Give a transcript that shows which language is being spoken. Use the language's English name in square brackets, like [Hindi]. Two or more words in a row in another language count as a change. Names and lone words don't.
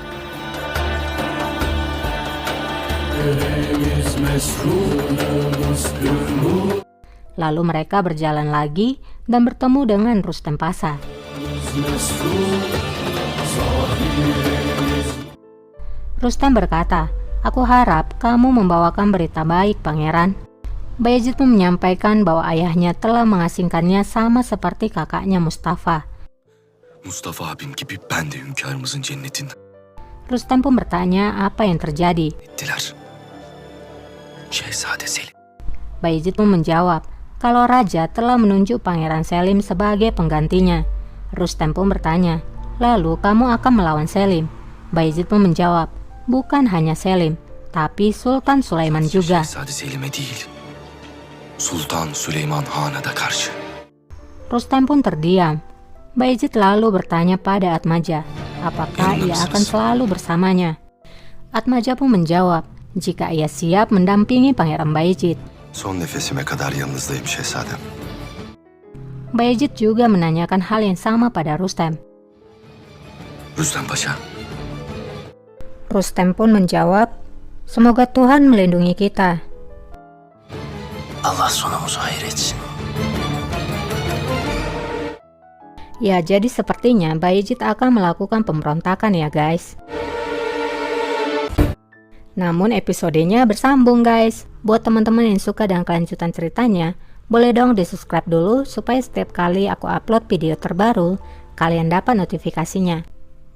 [Indonesian] Lalu mereka berjalan lagi dan bertemu dengan Rustem Pasha. Rustem berkata, aku harap kamu membawakan berita baik, Pangeran. Bayezid pun menyampaikan bahwa ayahnya telah mengasingkannya sama seperti kakaknya Mustafa. [Turkish] Mustafa abim gibi ben de hünkârımızın cennetinden [Indonesian] Rustem pun bertanya apa yang terjadi. [Turkish] ettiler. Şehzade Selim. [Indonesian] Bayezid pun menjawab kalau raja telah menunjuk Pangeran Selim sebagai penggantinya. Rustem pun bertanya, lalu kamu akan melawan Selim? Bayezid pun menjawab, bukan hanya Selim, tapi Sultan Sulaiman juga. [Turkish] Şehzade Selim'e değil, Sultan Süleyman Han'a da karşı. [Indonesian] Rustem pun terdiam. Bayezid lalu bertanya pada Atmaja, apakah ia akan selalu bersamanya. Atmaja pun menjawab, jika ia siap mendampingi Pangeran Bayezid. [Turkish] Son nefesime kadar yanınızdayım şehzadem. [Indonesian] Bayezid juga menanyakan hal yang sama pada Rustem. Rüstem Paşa, Rustem pun menjawab, semoga Tuhan melindungi kita. [Turkish] Allah sonumuzu hayır etsin. [Indonesian] Ya, jadi sepertinya Bayezid akan melakukan pemberontakan ya guys. Namun episodenya bersambung guys. Buat teman-teman yang suka dengan kelanjutan ceritanya, boleh dong di subscribe dulu supaya setiap kali aku upload video terbaru, kalian dapat notifikasinya.